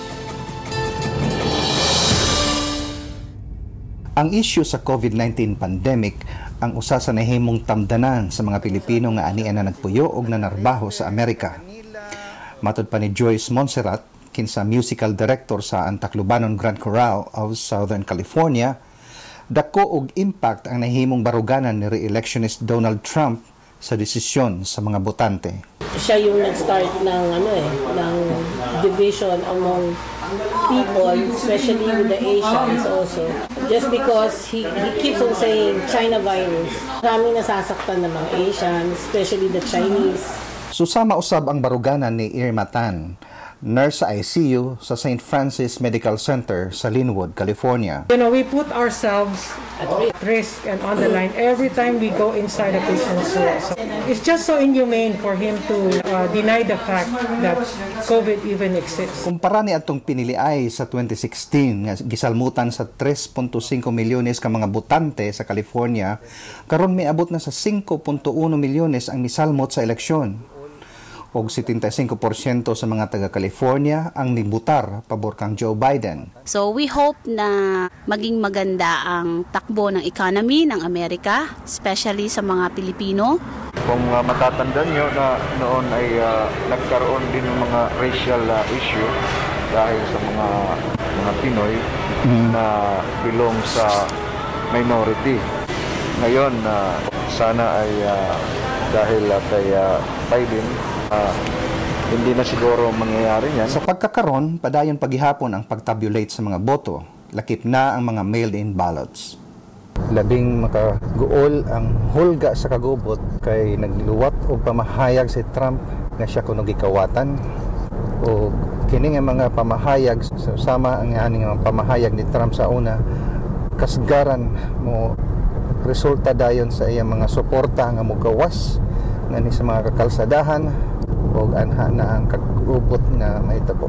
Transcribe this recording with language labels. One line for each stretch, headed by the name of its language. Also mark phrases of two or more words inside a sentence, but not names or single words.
Cebuano: Ang issue sa COVID-19 pandemic ang usa sa nahimong tamdanan sa mga Pilipino nga anian na nagpuyo og nanarbaho sa Amerika. Matud pa ni Joyce Montserrat, kinsa musical director sa Antaclobanon Grand Chorale of Southern California, dako og impact ang nahimong baruganan ni re-electionist Donald Trump sa desisyon sa mga botante.
Filipino: Siya yung nag-start ng ng
English: division among people, especially with the Asians also. Just because he keeps on saying China virus.
Filipino: Maraming nasasaktan ng mga Asians,
English: especially the Chinese.
Cebuano: Susama usab ang baruganan ni Irma Tan, nurse sa ICU sa St. Francis Medical Center sa Linwood, California.
English: You know, we put ourselves at risk and on the line every time we go inside a patient's room. So it's just so inhumane for him to deny the fact that COVID even exists.
Cebuano: Kumpara ni atong piniliay sa 2016 nga gisalmutan sa 3.5 milyones ka mga botante sa California, karon miabot na sa 5.1 milyones ang misalmot sa eleksyon. Og 75% sa mga taga-California ang nibutar pabor kang Joe Biden.
English: So we hope
Filipino: na maging maganda ang takbo ng economy ng Amerika, especially sa mga Pilipino. Kung matatandaan nyo na noon ay nagkaroon din ng mga racial issue dahil sa mga Pinoy na belong sa minority. Ngayon, sana ay dahil kay Biden, hindi na siguro mangyayari yan. Sa pagkakaroon,
Cebuano: padayon paghihapon ang pagtabulate sa mga boto. Lakip na ang mga
English: mailed-in ballots.
Cebuano: Labing makaguol ang hulga sa kagubot kay nagliluwat o pamahayag si Trump nga siya kuno gikawatan. O kini nga mga pamahayag, sama ang mga pamahayag ni Trump sa una, kasgaran mo resulta dayon sa iyang mga suporta nga mogawas nga ni sa mga kakalsadahan o anha na ang kagubot na mahitabo.